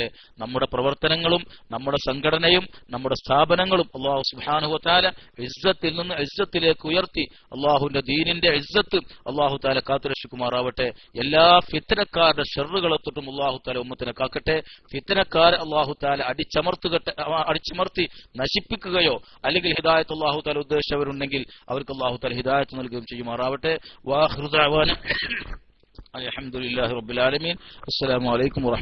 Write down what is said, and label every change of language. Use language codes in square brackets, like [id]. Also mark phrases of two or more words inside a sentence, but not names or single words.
[ml] നമ്മുടെ പ്രവർത്തനങ്ങളും നമ്മുടെ സംഘടനയും നമ്മുടെ സ്ഥാപനങ്ങളും [ar] الله سبحانه و تعالى [ml] ഇസ്സത്തിൽ നിന്ന് ഇസ്സത്തിലേക്ക് ഉയർത്തി അല്ലാഹുവിന്റെ ദീനിന്റെ ഇസ്സത്ത് [ar] الله تعالى [ml] കാത്തുരക്ഷിക്കുമാറാവട്ടെ. എല്ലാ ഫിത്നക്കാരുടെ ഷർറുകളെ തൊട്ടും [ar] الله تعالى [ml] ഉമ്മത്തിനെ കാക്കട്ടെ. ഫിത്നക്കാരെ [ar] الله تعالى [ml] അടിച്ചമർത്തി നശിപ്പിക്കുകയോ അല്ലെങ്കിൽ ഹിദായത്ത് [ar] الله تعالى [ml] ഉദ്ദേശിച്ചവരുണ്ടെങ്കിൽ അവർക്ക് [ar] الله تعالى [ml] ഹിദായത്ത് നൽകുകയും ചെയ്യുമാറാവട്ടെ. [ar] وآخر دعوانا الحمد لله رب العالمين. السلام عليكم ورحمة الله.